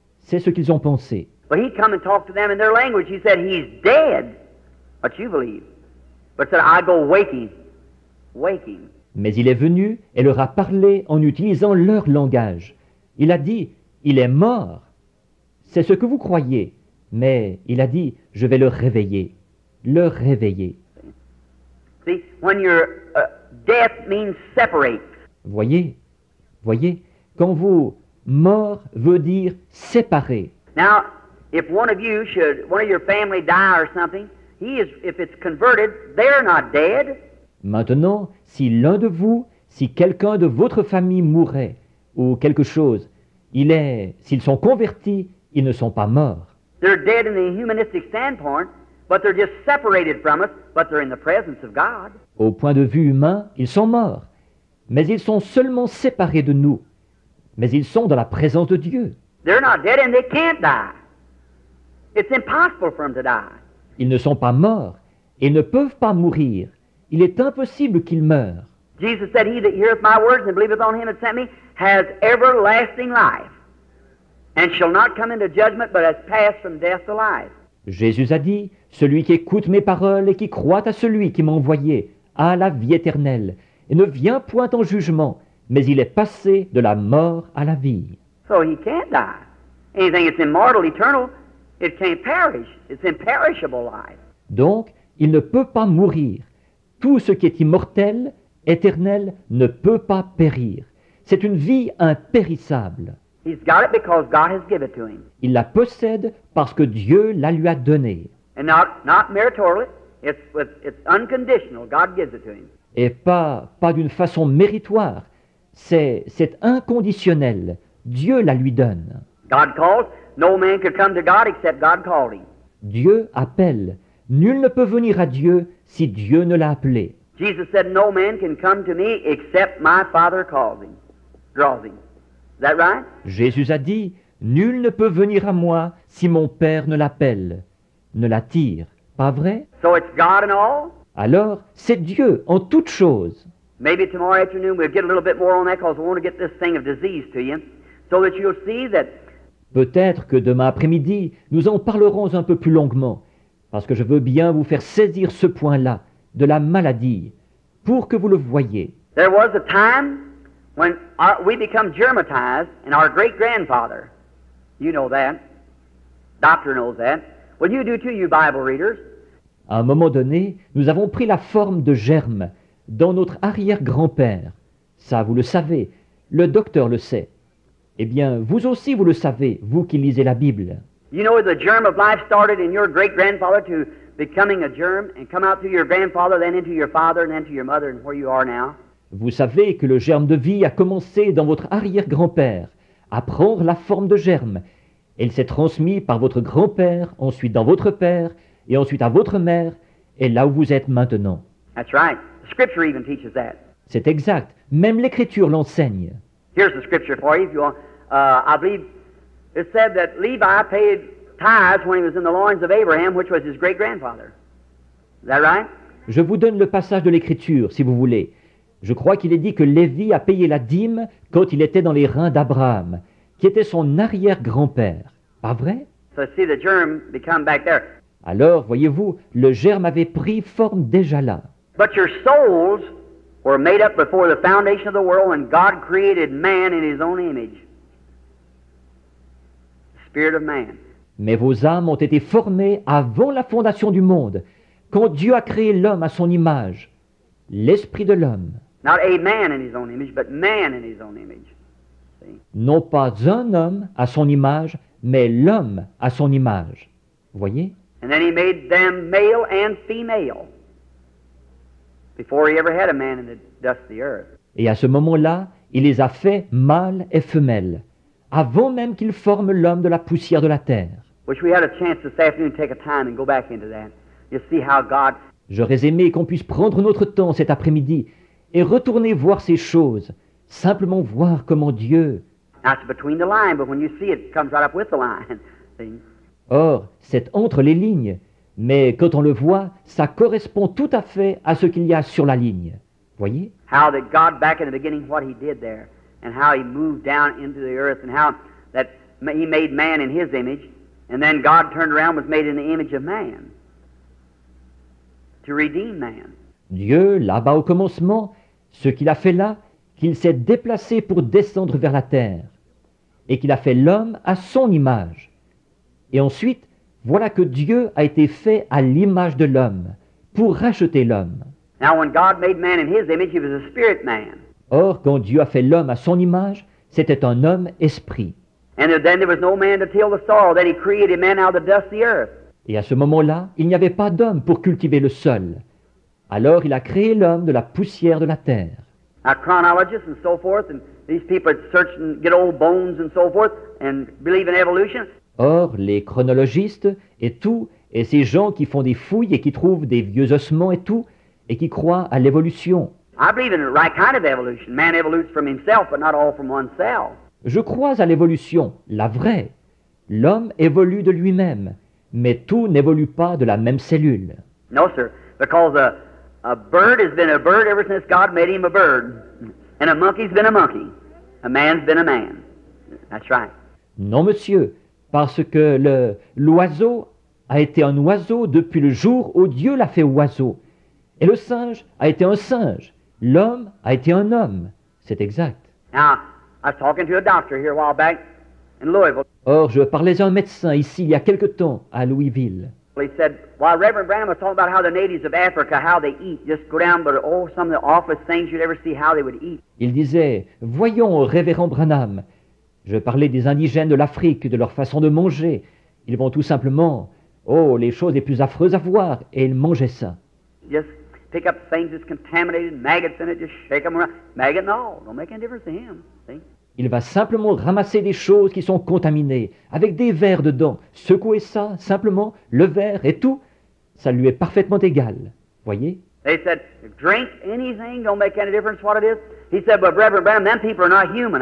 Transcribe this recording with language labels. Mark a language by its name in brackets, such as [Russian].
[French] C'est ce qu'ils ont pensé. [English] But he come and talked to them in their language. He said, he's dead. What you believe? but said, I go waking, waking. [French] Mais il est venu et leur a parlé en utilisant leur langage. Il a dit, il est mort. C'est ce que vous croyez. Mais il a dit, je vais le réveiller. Le réveiller. [English] See, when your death means separate. [French] Voyez, quand vous mort veut dire séparer. [English] Now, if one of your family die or something, if it's converted, they're not dead. [French] Maintenant, si l'un de vous, si quelqu'un de votre famille mourait, ou quelque chose, s'ils sont convertis, ils ne sont pas morts. [English] They're dead in the humanistic standpoint, but they're just separated from us, but they're in the presence of God. [French] Au point de vue humain, ils sont morts, mais ils sont seulement séparés de nous. Mais ils sont dans la présence de Dieu. [English] They're not dead and they can't die. It's impossible for them to die. [French] Ils ne sont pas morts et ne peuvent pas mourir. Il est impossible qu'ils meurent. [English] Jesus said, He that heareth my words and believeth on him that sent me has everlasting life, and shall not come into judgment, but has passed from death to life. [French] Jésus a dit, celui qui écoute mes paroles et qui croit à celui qui m'a envoyé a la vie éternelle, et ne vient point en jugement, mais il est passé de la mort à la vie. [English] So he can't die. Anything that's immortal, eternal, it can't perish. It's imperishable life. [French] Donc, il ne peut pas mourir. Tout ce qui est immortel, éternel, ne peut pas périr. C'est une vie impérissable. [English] He's got it because God has given it to him. [French] Il la possède parce que Dieu la lui a donnée. [English] And not meritorially, it's unconditional. God gives it to him. [French] Et pas d'une façon méritoire. C'est inconditionnel. Dieu la lui donne. [English] God calls. No man could come to God except God called him. [French] Dieu appelle. Nul ne peut venir à Dieu si Dieu ne l'a appelé. [English] Jesus said, no man can come to me except my Father calls him, draws him. Is that right? [French] Jésus a dit, nul ne peut venir à moi si mon Père ne l'appelle, ne l'attire. Pas vrai? [English] So it's God in all? [French] Alors, c'est Dieu en toutes choses. [English] Maybe tomorrow afternoon we'll get a little bit more on that because we want to get this thing of disease to you so that you'll see that. [French] Peut-être que demain après-midi, nous en parlerons un peu plus longuement, parce que je veux bien vous faire saisir ce point-là, de la maladie, pour que vous le voyiez. [English] There was a time when we become germatized, and our great-grandfather, you know that, doctor knows that, well you do too, you Bible readers. [French] À un moment donné, nous avons pris la forme de germe dans notre arrière-grand-père. Ça, vous le savez, le docteur le sait. Eh bien, vous aussi, vous le savez, vous qui lisez la Bible. [English] You know the germ of life started in your great-grandfather to becoming a germ and come out through your grandfather, then into your father, and then to your mother, and where you are now. [French] Vous savez que le germe de vie a commencé dans votre arrière-grand-père, à prendre la forme de germe. Et il s'est transmis par votre grand-père, ensuite dans votre père, et ensuite à votre mère, et là où vous êtes maintenant. [English] That's right. The Scripture even teaches that. [French] C'est exact. Même l'Écriture l'enseigne. [English] Here's the Scripture for you if you want. I believe it said that Levi paid tithes when he was in the loins of Abraham, which was his great-grandfather. Is that right? [French] Je vous donne le passage de l'Écriture, si vous voulez. Je crois qu'il est dit que Lévi a payé la dîme quand il était dans les reins d'Abraham, qui était son arrière-grand-père. Pas vrai? [English] So see the germ become back there. [French] Alors, voyez-vous, le germe avait pris forme déjà là. [English] But your souls were made up before the foundation of the world when God created man in his own image. The spirit of man. [French] Mais vos âmes ont été formées avant la fondation du monde, quand Dieu a créé l'homme à son image, l'esprit de l'homme. [English] Not a man in his own image, but man in his own image. See? [French] Non pas un homme à son image, mais l'homme à son image. Voyez? [English] And then he made them male and female before he ever had a man in the dust of the earth. [French] Et à ce moment-là, il les a fait mâles et femelles, avant même qu'il forme l'homme de la poussière de la terre. [English] Wish we had a chance this afternoon to take a time and go back into that. You see how God. [French] J'aurais aimé qu'on puisse prendre notre temps cet après-midi et retourner voir ces choses, simplement voir comment Dieu... [English] Now it's between the line, but when you see it, it comes right up with the line. See? [French] Or, c'est entre les lignes, mais quand on le voit, ça correspond tout à fait à ce qu'il y a sur la ligne. Voyez? [English] How that God back in the beginning, what he did there, and how he moved down into the earth, and how that he made man in his image, and then God turned around and was made in the image of man. to redeem man. [French] Dieu, là-bas au commencement, ce qu'il a fait là, qu'il s'est déplacé pour descendre vers la terre, et qu'il a fait l'homme à son image. Et ensuite, voilà que Dieu a été fait à l'image de l'homme, pour racheter l'homme. [English] Now, when God made man in his image, he was a spirit man. [French] Or, quand Dieu a fait l'homme à son image, c'était un homme esprit. [English] And then there was no man to till the soil. Then he created man out of the dust of the earth. [French] Et à ce moment-là, il n'y avait pas d'homme pour cultiver le sol. Alors il a créé l'homme de la poussière de la terre. [English] Now, chronologists and so forth, and these people that search and get old bones and so forth, and believe in evolution. [French] Or, les chronologistes et tout, et ces gens qui font des fouilles et qui trouvent des vieux ossements et tout, et qui croient à l'évolution. [English] I believe in the right kind of evolution. Man evolutes from himself, but not all from oneself. [French] Je crois à l'évolution, la vraie. L'homme évolue de lui-même, mais tout n'évolue pas de la même cellule. [English] No, sir, because a bird has been a bird ever since God made him a bird, and a monkey's been a monkey. A man's been a man. That's right. [French] Non, monsieur, parce que l'oiseau a été un oiseau depuis le jour où Dieu l'a fait oiseau. Et le singe a été un singe. L'homme a été un homme. C'est exact. [English] Now, I was talking to a doctor here a while back in Louisville. [French] Or, je parlais à un médecin ici il y a quelque temps à Louisville. [English] He said, while Reverend Branham was talking about how the natives of Africa, how they eat, just go down, but oh, some of the awfulest things you'd ever see, how they would eat. [French] Il disait, voyons, révérend Branham, je parlais des indigènes de l'Afrique, de leur façon de manger. Ils vont tout simplement, oh, les choses les plus affreuses à voir, et ils mangeaient ça. [English] Just pick up things that's contaminated, maggots in it, just shake them around. Maggot and all, don't make any difference to him. See? [French] Il va simplement ramasser des choses qui sont contaminées, avec des vers dedans, secouer ça, simplement, le verre et tout, ça lui est parfaitement égal. Voyez? [English] They said, drink anything, don't make any difference what it is. He said, but Reverend Branham, them people are not human.